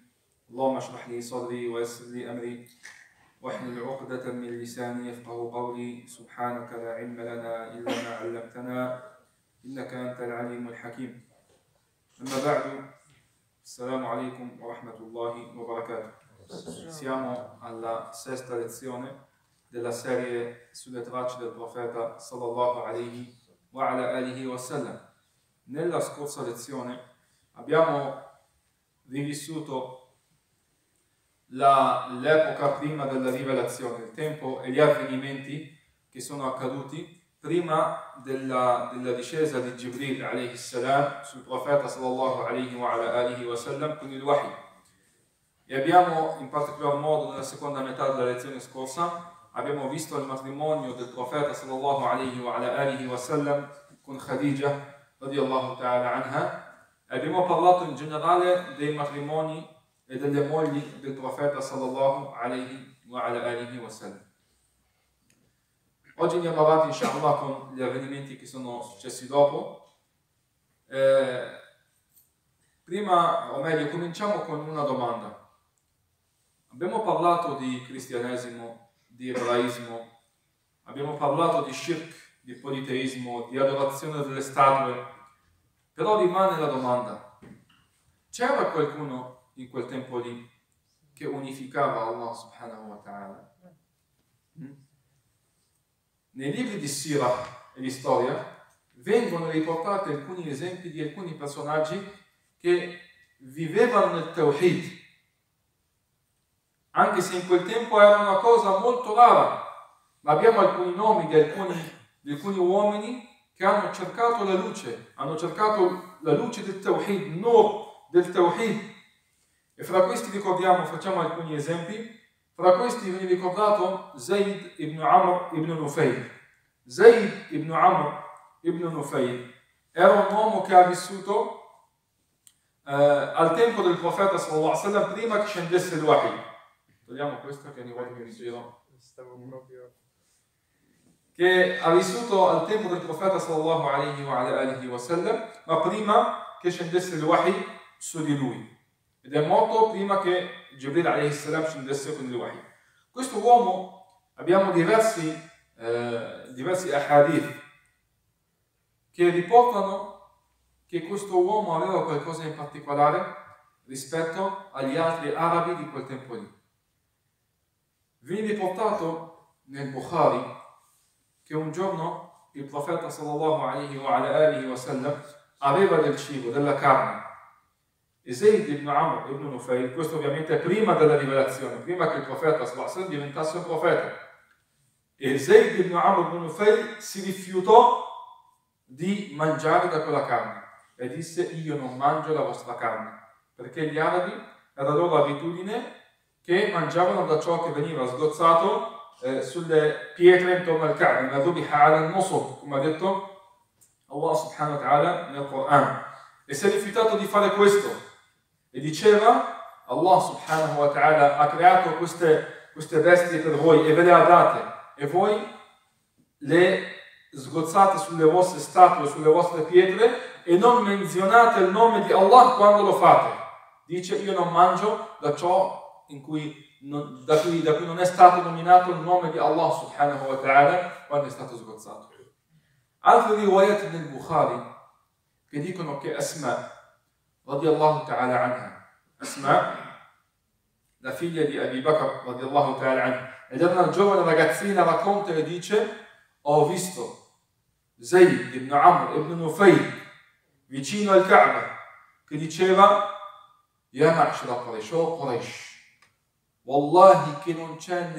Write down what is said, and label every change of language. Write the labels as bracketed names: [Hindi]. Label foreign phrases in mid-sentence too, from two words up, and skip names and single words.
[Arabic] اللهم اشرح لي صدري ويسر لي أمري واحلل عقدة من لساني يفقه قولي. سبحانك لا علم لنا إلا ما علمتنا إنك أنت العليم الحكيم. أما بعد، السلام عليكم ورحمة الله وبركاته. [Italian] Siamo alla sesta lezione della serie sulle tracce del profeta [Arabic] صلى الله عليه وعلى آله وسلم. [Italian] Nella scorsa lezione abbiamo rivissuto l'epoca prima della rivelazione, il tempo e gli avvenimenti che sono accaduti prima della discesa di Jibril [Arabic] عليه السلام [Italian] sul profeta [Arabic] صلى الله عليه وعلى آله وسلم [Italian] con il wahi. E abbiamo, in particolar modo nella seconda metà della lezione scorsa, abbiamo visto il matrimonio del profeta [Arabic] صلى الله عليه وعلى آله وسلم [Italian] con Khadija [Arabic] رضي الله تعالى عنها. [Italian] Abbiamo parlato in generale dei matrimoni e delle mogli del profeta [Arabic] صلى الله عليه وعلى آله وسلم. [Italian] Oggi andiamo avanti inshallah con gli avvenimenti che sono successi dopo. Prima, o meglio, cominciamo con una domanda. Abbiamo parlato di cristianesimo, di ebraismo, abbiamo parlato di shirk, di politeismo, di adorazione delle statue, però rimane la domanda: c'era qualcuno in quel tempo lì che unificava [Arabic] الله سبحانه وتعالى? [Italian] Nei libri di Sira e di storia vengono riportati alcuni esempi di alcuni personaggi che vivevano nel Tawhid, anche se in quel tempo era una cosa molto rara, ma abbiamo alcuni nomi di alcuni uomini che hanno cercato la luce, del Tawhid, Nur del Tawhid. E fra questi ricordiamo, facciamo alcuni esempi. Fra questi viene ricordato Zayd ibn Amr ibn Nufayl. Zayd ibn Amr ibn Nufayl era un uomo che ha vissuto al tempo del profeta [Arabic] صلى الله عليه وسلم, [Italian] prima che scendesse il wahi. Togliamo questo che ogni volta che mi giro. Che ha vissuto al tempo del profeta [Arabic] صلى الله عليه وآله وسلم, [Italian] ma prima che scendesse il wahi su di lui. Ed è morto prima che Jibril [Arabic] عليه السلام [Italian] scendesse con il wahi. Questo uomo, abbiamo diversi ahadith che riportano che questo uomo aveva qualcosa in particolare rispetto agli altri arabi di quel tempo lì. Viene riportato nel Bukhari che un giorno il profeta [Arabic] صلى الله عليه وآله وسلم [Italian] aveva del cibo, della carne, e Zayd ibn Amr ibn Nufayl, questo ovviamente prima della rivelazione, prima che il profeta [Arabic] صلى الله عليه وسلم [Italian] diventasse un profeta, e Zayd ibn Amr ibn Nufayl si rifiutò di mangiare da quella carne e disse: io non mangio la vostra carne, perché gli arabi era loro abitudine che mangiavano da ciò che veniva sgozzato sulle pietre intorno al Kaaba, la [Arabic] ذبح على النصب, [Italian] come ha detto [Arabic] الله سبحانه وتعالى [Italian] nel Quran. E si è rifiutato di fare questo e diceva: [Arabic] الله سبحانه وتعالى [Italian] ha creato queste bestie per voi e ve le ha date, e voi le sgozzate sulle vostre statue, sulle vostre pietre, e non menzionate il nome di Allah quando lo fate. Dice: io non mangio da ciò da cui non è stato nominato il nome di [Arabic] الله سبحانه وتعالى [Italian] quando è stato sgozzato. Altri riwayat nel Bukhari che dicono che Asma [Arabic] رضي الله تعالى عنها, [Italian] Asma, la figlia di Abi Bakr [Arabic] رضي الله تعالى عنها, [Italian] ed era una giovane ragazzina, racconta e dice: ho visto Zayd ibn Amr ibn Nufayl vicino al Kaaba che diceva: [Arabic] يا معشر قريش, [Italian] o Quraysh, wallahi che non c'è